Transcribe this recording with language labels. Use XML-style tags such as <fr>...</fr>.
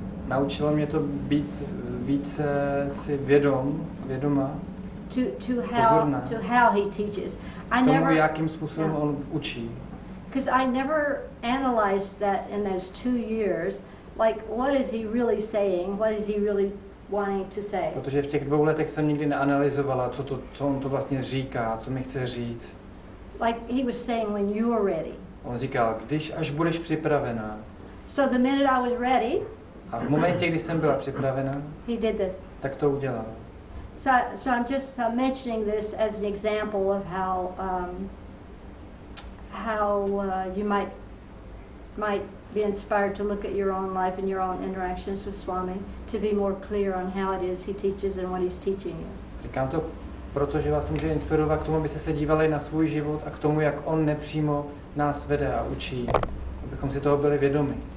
<cs>Naučilo mě to být více si vědoma.</cs> <en>To how he teaches.</en> <cs>Tomu, jakým způsobem on učí.</cs> <en>Because I never analyzed that in those 2 years, like what is he really saying, what is he really wanting to say.</en> <cs>Protože v těch 2 letech jsem nikdy neanalyzovala, co on to vlastně říká, co mi chce říct.</cs> <en>Like he was saying when you are ready.</en> <cs>On říkal, až budeš připravená.</cs> <en>So the minute I was ready,</en> <cs>a v momentě, kdy jsem byla připravená,</cs> <en>he did this.</en> <cs>Tak to udělal.</cs> <en>So I'm just mentioning this as an example of how you might be inspired to look at your own life and your own interactions with Swami to be more clear on how it is he teaches and what he's teaching you.</en> <cs>Říkám to, protože vás to může inspirovat k tomu, abyste se dívali na svůj život a k tomu, jak on nepřímo nás vede a učí, abychom si toho byli vědomi.</cs>